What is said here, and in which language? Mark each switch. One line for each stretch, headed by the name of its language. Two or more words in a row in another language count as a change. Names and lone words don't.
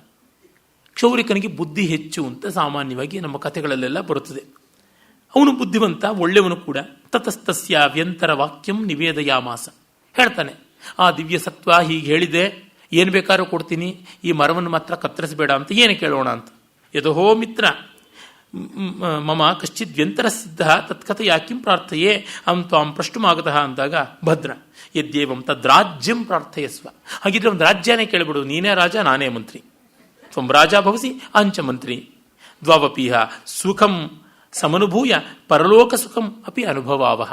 Kannada: ಕ್ಷೌರಿಕನಿಗೆ ಬುದ್ಧಿ ಹೆಚ್ಚು ಅಂತ ಸಾಮಾನ್ಯವಾಗಿ ನಮ್ಮ ಕಥೆಗಳಲ್ಲೆಲ್ಲ ಬರುತ್ತದೆ. ಅವನು ಬುದ್ಧಿವಂತ, ಒಳ್ಳೆಯವನು ಕೂಡ.
Sanskrit: ತತಸ್ತಸ್ಯ ವ್ಯಂತರ ವಾಕ್ಯಂ ನಿವೇದಯಾಮಾಸ.
Kannada: ಹೇಳ್ತಾನೆ, ಆ ದಿವ್ಯ ಸತ್ವ ಹೀಗೆ ಹೇಳಿದೆ, ಏನು ಬೇಕಾದ್ರೂ ಕೊಡ್ತೀನಿ, ಈ ಮರವನ್ನು ಮಾತ್ರ ಕತ್ತರಿಸಬೇಡ ಅಂತ. ಏನು ಕೇಳೋಣ ಅಂತ.
Sanskrit: ಯಥೋ ಮಿತ್ರ ಮಮ ಕಶ್ಚಿತ್ ವ್ಯಂತರ ಸಿದ್ಧ ತತ್ಕಥೆಯ ಕಿಂ ಪ್ರಾರ್ಥಯೇ ಅಂ ತ್ವಾಂ ಪ್ರಷ್ಟುಮಾಗತಃ ಅಂದಾಗ, ಭದ್ರ ಯದ್ಯೇವಂ ತದ್ರಾಜ್ಯಂ ಪ್ರಾರ್ಥಯಸ್ವ.
Kannada: ಹಾಗಿದ್ರೆ ಒಂದು ರಾಜ್ಯನೇ ಕೇಳಿಬಿಡು, ನೀನೇ ರಾಜ, ನಾನೇ ಮಂತ್ರಿ.
Sanskrit: ತ್ವಂ ರಾಜ ಭವಸಿ ಅಂಚ ಮಂತ್ರಿ. ದ್ವಾವಪೀಹ ಸುಖಂ ಸಮನುಭೂಯ ಪರಲೋಕ ಸುಖಂ ಅಪಿ ಅನುಭವಾವಹ.